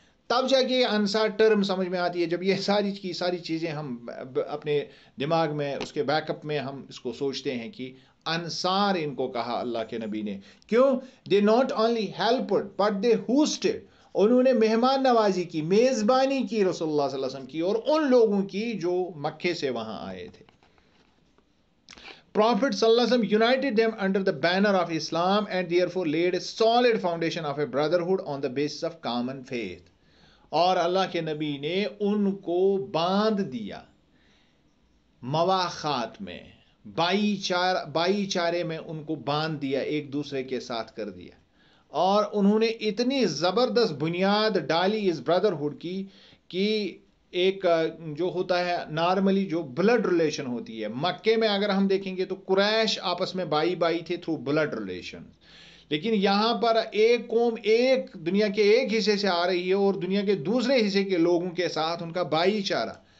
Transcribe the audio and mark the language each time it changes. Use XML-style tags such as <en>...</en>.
<ur>تب جا کے انصار ٹرم سمجھ میں آتی ہے، جب یہ ساری چیزیں ہم اپنے دماغ میں اس کے بیک اپ میں ہم اس کو سوچتے ہیں کہ انصار ان کو کہا اللہ کے نبی نے. کیوں؟</ur> <en>they not only helped but they hosted,</en> <ur>انہوں نے مہمان نوازی کی، میزبانی کی رسول اللہ صلی اللہ علیہ وسلم کی اور ان لوگوں کی جو مکے سے وہاں آئے تھے.</ur> <en>Prophet sallallahu alaihi wasallam united them under the banner of Islam and therefore laid a solid foundation of a brotherhood on the basis of common faith.</en> <ur>اور اللہ کے نبی نے ان کو باندھ دیا مواخات میں، بائی چارے میں ان کو باندھ دیا، ایک دوسرے کے ساتھ کر دیا. اور انہوں نے اتنی زبردست بنیاد ڈالی اس بردرہڈ کی کہ ایک جو ہوتا ہے نارملی جو بلڈ ریلیشن ہوتی ہے، مکے میں اگر ہم دیکھیں گے تو قریش آپس میں بائی تھے تھرو بلڈ ریلیشن، لیکن یہاں پر ایک قوم ایک دنیا کے ایک حصے سے آ رہی ہے اور دنیا کے دوسرے حصے کے لوگوں کے ساتھ ان کا بھائی چارہ.</ur>